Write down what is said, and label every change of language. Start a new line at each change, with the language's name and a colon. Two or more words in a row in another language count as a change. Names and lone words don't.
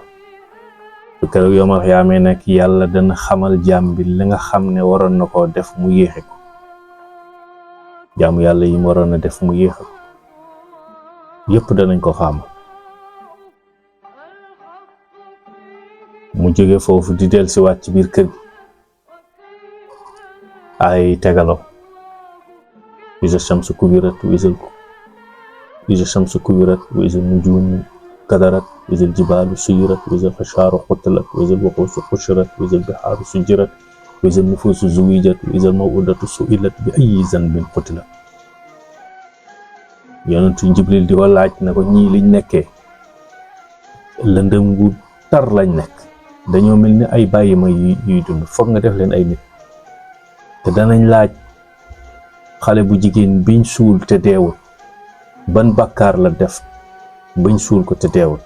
Wolof: su keroog
Arabic: يوم القيامة
Wolof: nag yàlla dana xamal jaam bi li nga xam ne waroon na koo def mu yéexe ko, jaamu yàlla yi mu waroon a def mu yéexe ko yëpp danañ ko xamal. mu jóge foofu di del si waat ci biir kër gi ay tegaloo
Arabic: إذا الشمس كورت وإذا الشمس كورت وإذا النجوم انكدرت وإذا الجبال سيرت وإذا العشار عطلت وإذا الوحوش حشرت وإذا البحار سجرت وإذا النفوس زوجت وإذا الموءودة سئلت بأي ذنب قتلت.
Wolof: yonentu Jibril di ko laaj na ko ñii liñ nekkee lëndëm gu tar lañ nekk, dañoo mel ni ay bàyyi ma yuy dund, foog nga def leen ay nit. te danañ laaj xale bu jigéen biñ suul te deewul ban bàkkaar la def bañ suul ko te deewul.